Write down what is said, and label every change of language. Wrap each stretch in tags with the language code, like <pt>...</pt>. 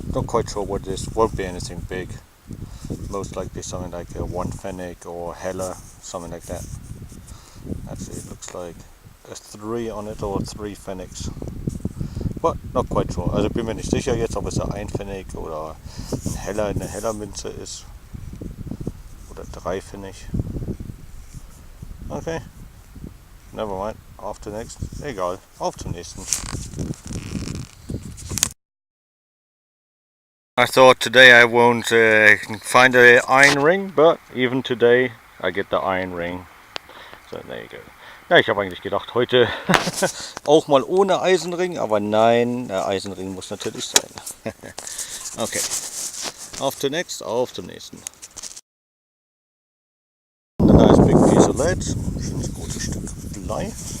<en>Not quite sure what it is. Won't be anything big. Most likely something like a 1 Pfennig or Heller. Something like that. Actually it looks like a 3 on it or 3 Pfennigs. But not quite sure.</en> <de>Also bin mir nicht sicher jetzt, ob es ein 1 Pfennig oder eine Heller Münze ist. Oder 3 Pfennig. Okay.</de> <en>Never mind.</en> <de>Auf zum nächsten. Egal. Auf zum nächsten.</de> <en>I thought today I won't find an iron ring, but even today I get the iron ring. So there you go.</en> <de>Ja, ich habe eigentlich gedacht, heute auch mal ohne Eisenring, aber nein, der Eisenring muss natürlich sein. Okay, auf zum nächsten.</de> <en>A nice big piece of lead,</en> <de>schönes großes Stück Blei.</de>